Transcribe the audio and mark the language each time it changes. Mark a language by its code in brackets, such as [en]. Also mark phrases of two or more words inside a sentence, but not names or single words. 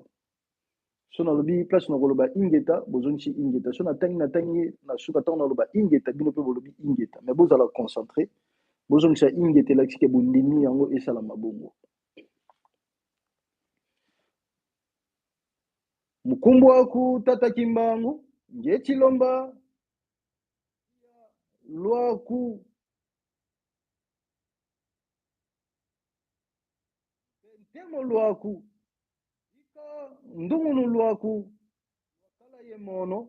[ln] So nalobi place na koloba ingeta bozonisi ingeta, so natangi na suka ntango naloba ingeta bino mpe bolobi ingeta, me bozala concentré bozongisa ingeta elakisi ke bondimi yango esala mabongo. [kg] Mukumbu waku tata kimbangu ngeti lomba lwaku ntemo lwaku ika ndungunu lwaku wakala ye mono.